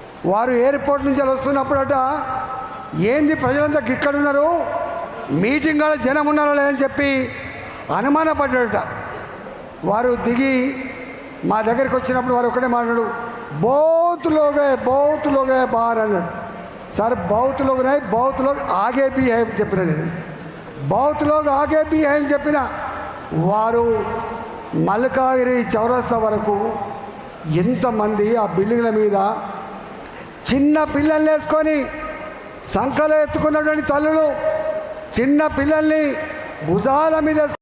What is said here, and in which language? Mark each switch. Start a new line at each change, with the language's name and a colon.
Telugu: వారు ఎయిర్పోర్ట్ నుంచి వస్తున్నప్పుడట ఏంది ప్రజలంతా ఇక్కడున్నారు, మీటింగ్ కాడ జనం ఉన్నారో లేదని చెప్పి అనుమానపడ్డాడట. వారు దిగి మా దగ్గరికి వచ్చినప్పుడు వారు ఒకటే మాట్లాడు,
Hindi: बहुत लोग हैं बाहर
Telugu: అన్నాడు.
Hindi: సార్ बहुत लोग नहीं, बहुत लोग आगे भी है
Telugu: అని చెప్పిన నేను.
Hindi: बहुत लोग आगे भी है
Telugu: అని చెప్పిన వారు మల్కాజ్గిరి చౌరస్తా వరకు ఎంతమంది ఆ బిల్డింగ్ల మీద చిన్న పిల్లల్ని వేసుకొని సంకలో ఎత్తుకున్నటువంటి తల్లులు చిన్న పిల్లల్ని భుజాల మీద